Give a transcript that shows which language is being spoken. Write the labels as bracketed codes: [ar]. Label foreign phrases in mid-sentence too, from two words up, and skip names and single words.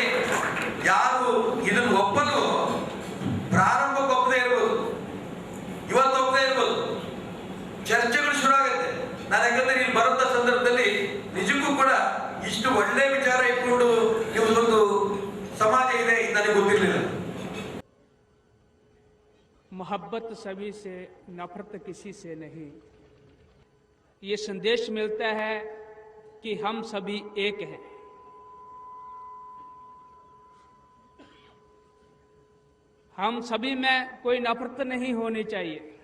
[kn] ಯಾರು ಇದನ್ನು ಒಪ್ಪಲು ಪ್ರಾರಂಭಕ್ಕೆ ಒಪ್ಪದೇ ಇರ್ಬೋದು, ಇವತ್ತು ಒಪ್ಪದೇ ಇರ್ಬೋದು, ಚರ್ಚೆಗಳು ಶುರು ಆಗುತ್ತೆ. ನಾನು ಯಾಕಂದ್ರೆ ಇಲ್ಲಿ ಬರುವಂತ ಸಂದರ್ಭದಲ್ಲಿ ನಿಜಕ್ಕೂ ಕೂಡ ಇಷ್ಟು ಒಳ್ಳೆ ವಿಚಾರ ಇಟ್ಕೊಂಡು ನಿಮ್ಮದೊಂದು ಸಮಾಜ ಇದೆ ನನಗೆ ಗೊತ್ತಿರಲಿಲ್ಲ. [hi] मोहब्बत सभी से, नफरत किसी से नहीं. ये संदेश मिलता है कि हम सभी एक हैं. हम सभी में कोई नफरत नहीं होनी चाहिए.